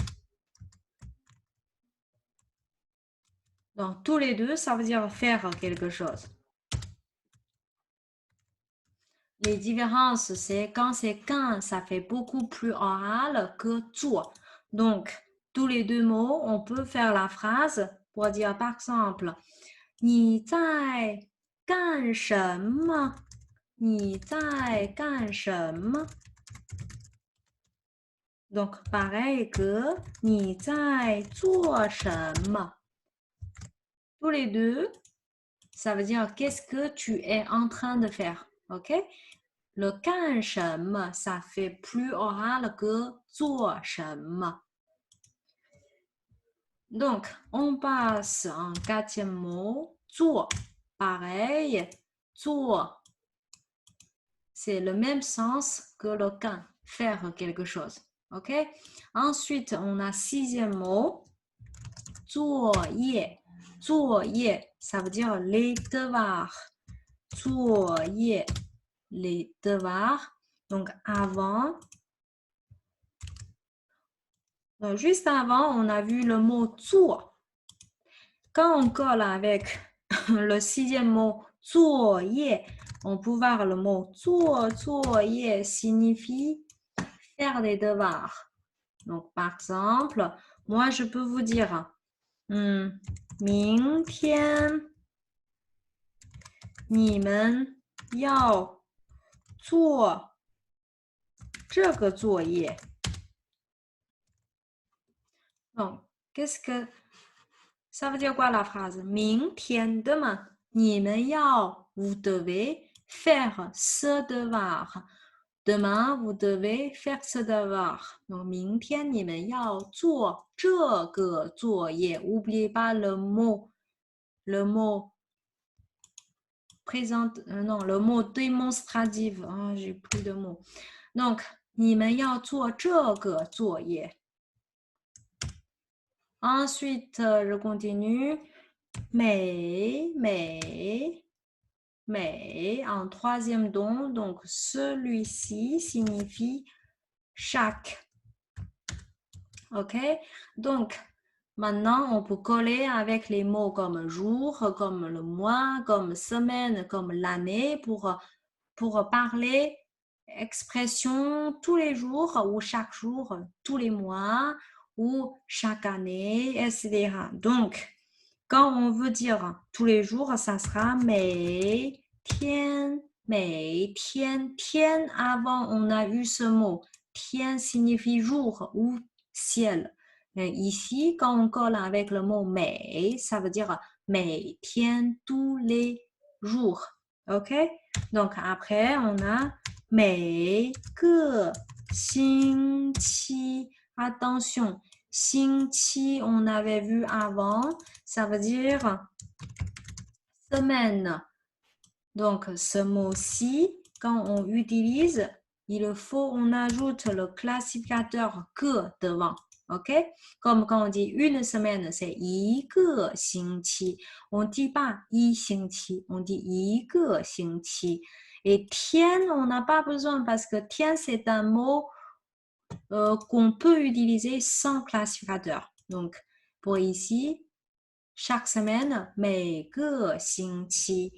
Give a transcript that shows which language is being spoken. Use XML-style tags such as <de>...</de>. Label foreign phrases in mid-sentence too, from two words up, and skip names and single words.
<fr>Donc, tous les deux, ça veut dire faire quelque chose. Les différences, c'est quand, ça fait beaucoup plus oral que 做. Donc, tous les deux mots, on peut faire la phrase pour dire, par exemple,</fr> <zh>你在干什么？你在干什么？</zh> <fr>Donc, pareil que</fr> <zh>你在做什么？</zh> <fr>Tous les deux, ça veut dire qu'est-ce que tu es en train de faire. OK? Le</fr> <zh>干什么,</zh> <fr>ça fait plus oral que</fr> <zh>做什么.</zh> <fr>Donc, on passe en quatrième mot, 做. Pareil, 做. C'est le même sens que le 干, faire quelque chose. OK? Ensuite, on a sixième mot, 作业. 作业, ça veut dire les devoirs. 作业, les devoirs. Donc, avant, juste avant, on a vu le mot 做. Quand on colle avec le sixième mot 作业, on peut voir le mot 作业 signifie faire des devoirs. Donc, par exemple, moi, je peux vous dire</fr> <zh>明天你们要做这个作业.</zh> <fr>Donc, qu'est-ce que ça veut dire quoi la phrase? 明天 demain,</fr> <zh>你们要</zh> <fr>vous devez faire ce devoir. Demain, vous devez faire ce devoir. Donc,</fr> <zh>明天你们要做这个作业.</zh> <fr>N'oubliez pas le mot présente, non, le mot démonstratif. Oh, j'ai plus de mots. Donc,</fr> <zh>你们要做这个作业.</zh> <fr>Ensuite, je continue. Mais, en troisième don, donc celui-ci signifie chaque. OK? Donc, maintenant, on peut coller avec les mots comme jour, comme le mois, comme semaine, comme l'année pour parler expression tous les jours ou chaque jour, tous les mois ou chaque année, etc. Donc, quand on veut dire tous les jours, ça sera</fr> <zh>每天, 每天, 天</zh> <fr>avant, on a eu ce mot. 天 signifie jour ou ciel. Mais ici, quand on colle avec le mot 每, ça veut dire 每天, tous les jours. OK? Donc, après, on a</fr> <zh>每个星期.</zh> <fr>Attention, 星期, on avait vu avant, ça veut dire semaine. Donc, ce mot-ci, quand on utilise, il faut, on ajoute le classificateur que devant. OK? Comme quand on dit une semaine, c'est</fr> <zh>一个星期.</zh> <fr>On dit pas</fr> <zh>一星期,</zh> <fr>on dit</fr> <zh>一个星期.</zh> <fr>Et 天, on n'a pas besoin parce que 天, c'est un mot qu'on peut utiliser sans classificateur. Donc, pour ici, chaque semaine,</fr> <zh>每个星期.</zh>